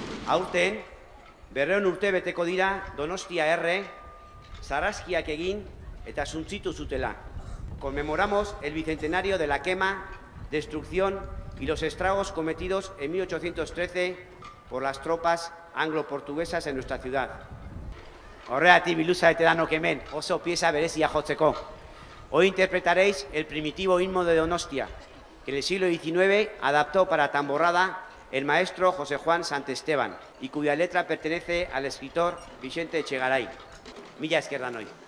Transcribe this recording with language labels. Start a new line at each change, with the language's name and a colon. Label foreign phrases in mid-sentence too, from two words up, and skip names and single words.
Basque: Aurten, 200 urte beteko dira Donostia erre, sarraskiak egin eta suntzitu zutela.
Spanish: Conmemoramos el bicentenario de la quema, destrucción y los estragos cometidos en 1813 por las tropas anglo-portuguesas en nuestra ciudad.
Basque: Horregatik biluza eta danok hemen, oso pieza berezia jotzeko.
Spanish: Hoy interpretaréis el primitivo himno de Donostia, que en el siglo XIX adaptó para tamborrada el maestro José Juan Santesteban y cuya letra pertenece al escritor Vicente Echegaray.
Basque: Mila esker danoi.